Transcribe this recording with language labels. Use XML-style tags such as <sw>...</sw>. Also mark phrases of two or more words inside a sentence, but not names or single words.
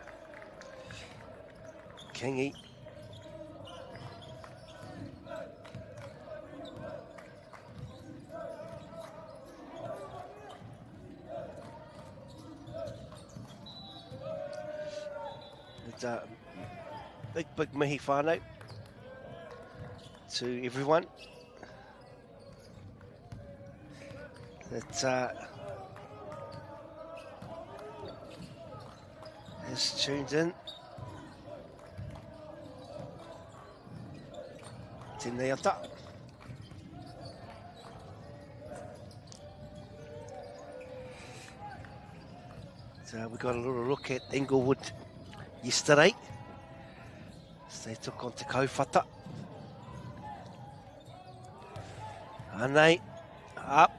<en>Kingy. It's a big</en> <mi>mihi whānau</mi> <en>to everyone that has tuned in.</en> <mi>Tēnei ata.</mi> <en>So we got a little look at Englewood yesterday. So they took on Te Kauwhata. Anei, up.</en>